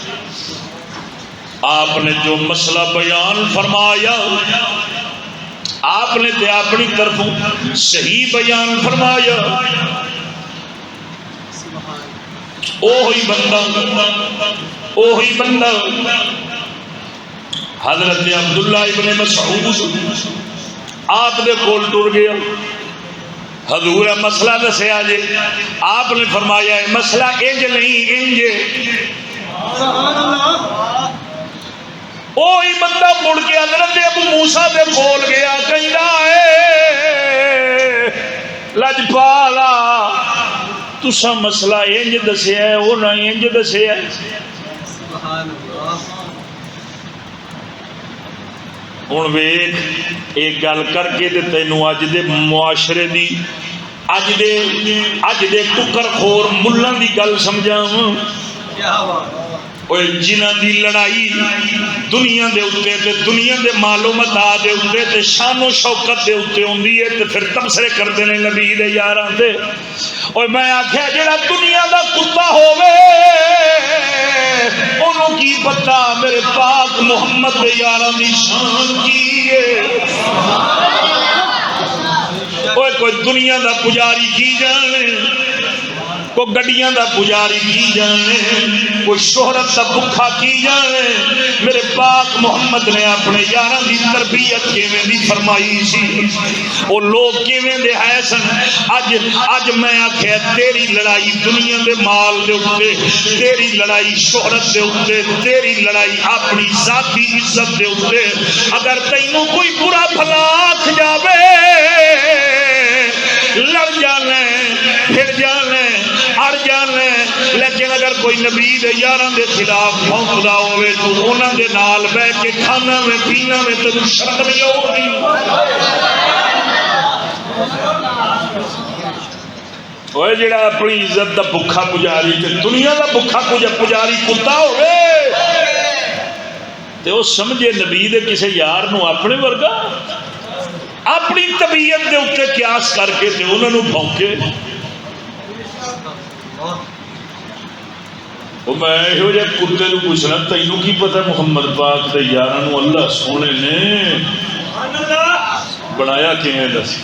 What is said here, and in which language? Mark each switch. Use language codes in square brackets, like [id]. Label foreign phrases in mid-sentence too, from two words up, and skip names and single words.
[pa] آپ نے جو مسئلہ بیان فرمایا آپ نے تے اپنی طرفوں صحیح بیان فرمایا اوہی بندہ حضرت عبداللہ ابن مسعود آپ دے کول ٹر گیا حضور مسئلہ دسیا جے آپ نے فرمایا ہے مسئلہ انج نہیں انج اوہی بندہ مڑ کے حضرت ابو موسیٰ دے کول گیا کہندا ہے لجپالا تساں مسئلہ انج دسیا ہے وہ نہ انج دسیا ہے [ar] سبحان اللہ [pa] ہن ویکھ ایک گل کر کے تے تینوں اج دے معاشرے دی اج دے ٹکر خور ملّاں دی گل سمجھاواں کیا بات اوے جنہاں دی لڑائی دنیا دے اوتے تے دنیا دے مال و متاع دے اوتے تے شان و شوکت دے اوتے ہوندی ہے تے پھر تبصرے کردے نے نبی دے یاراں تے اوے میں آکھیا جڑا دنیا دا کتا ہووے انہوں کی پتہ میرے پاک محمد دے یاراں دی شان کی ہے اوے کوئی دنیا دا پجاری کی جانے کوئی گڈیاں دا پجاری کی جانے کوئی شہرت دا بکھا کی جانے میرے پاک محمد نے اپنے یاراں دی تربیت کیویں دی فرمائی سی او لوگ کیویں دے ہے سن اج میں آکھیا تیری لڑائی دنیا دے مال دے اوتے تیری لڑائی شہرت دے اوتے تیری لڑائی اپنی ذاتی عزت دے اوتے اگر تینوں کوئی برا بھلا آکھ جاوے لڑ جانے پھر جانے اڑ جانے لیکن اگر کوئی نبی دے یاراں دے خلاف بھونکدا ہوے تو انہاں دے نال بیٹھ کے کھانا میں پینا میں تینوں شرم نہیں آؤندی اوے جڑا اپنی عزت دا بھکھا پجاری تے دنیا دا بھکھا پجاری کتا ہوے تے او سمجھے نبی دے کسے یار نو اپنے ورگا اپنی طبیعت دے اوتے قیاس کر کے تے انہاں نو بھونکے میں یہو جہ کتے نو پوچھنا تینوں کی پتہ محمد پاک دے یاراں نو اللہ سونے نے بنایا کیویں دس